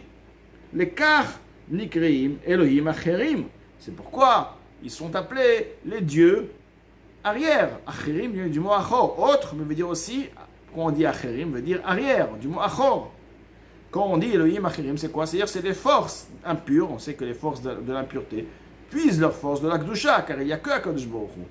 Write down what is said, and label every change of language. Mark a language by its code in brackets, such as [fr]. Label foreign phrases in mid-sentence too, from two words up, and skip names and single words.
[he] לכך נקראים אלוהים אחרים. [fr] C'est pourquoi ils sont appelés les dieux arrière. Acherim vient du mot achor. Autre, mais veut dire aussi, quand on dit acherim, veut dire arrière, du mot achor. Quand on dit [he] אלוהים אחרים, [fr] c'est quoi? C'est-à-dire c'est des forces impures. On sait que les forces de l'impureté puisent leur force de la Kedusha, car il n'y a que [he] הקדוש ברוך הוא.